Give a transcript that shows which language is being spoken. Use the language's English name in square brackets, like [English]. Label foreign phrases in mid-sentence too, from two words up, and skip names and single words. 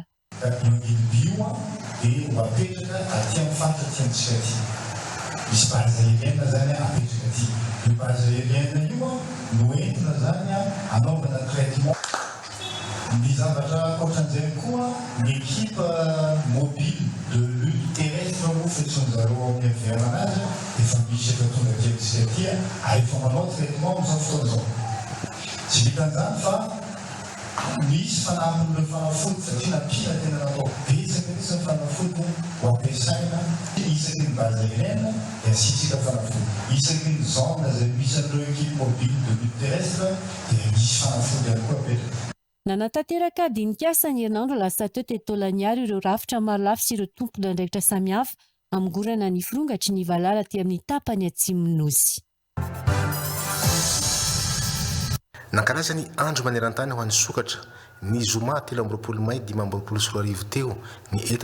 [Malagasy] Bio dia mapetraka aty amin'ny fantatry antsika aty. Misy [French] base aérienne [Malagasy] zany apetraka aty. Io [French] base aérienne [Malagasy] io no entina zany anaovana traitement. Ny zavatra ankoatran'izay koa ny [French] équipe mobile de lutte terrestre [Malagasy] moa fetson'zareo amin'ny aviana azy efa misy efa tonga aty amintsika aty efa manao traitement amin'izao fotoana izao. Tsy vitan'izany fa misy fanampin'ireo fanafody satria napila tena natao betsaka ny fanafody ho ampiasaina isaky ny base karaza ireny dia asitsika fanafody isaky ny zone zay misy an'ireo [French] équipe mobile de lutte terrestre [Malagasy] dia misy fanafody ihany koa apetraka. Nanatanteraka dinikasa ny herinandro lasa teo teto Tolaniary ireo rafitra maro lafy sy ireo tompona andraikitra samihafa amigorana ny firongatry ny Valala aty amin'ny tapany atsimon'ny Nosy. Nankalaza ny andro maneran-tany ho an'ny sokatra ny zoma 3 May 2024 teo ny eto